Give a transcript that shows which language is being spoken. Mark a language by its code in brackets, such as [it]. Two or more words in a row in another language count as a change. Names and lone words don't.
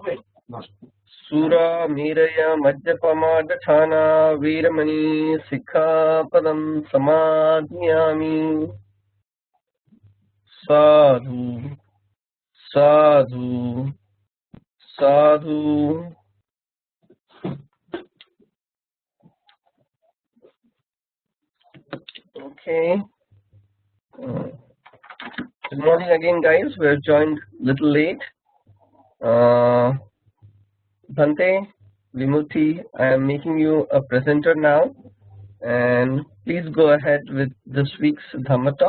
[pi] Sura Miraya Majjapama Dathana Veeramani Sikkhapadam Samadhiyami. Sadhu, sadhu, sadhu. [en] Okay. Good morning again, guys. We're joined a little late. Bhante, Vimuthi, I am making you a presenter now, and please go ahead with this week's Dhamma talk.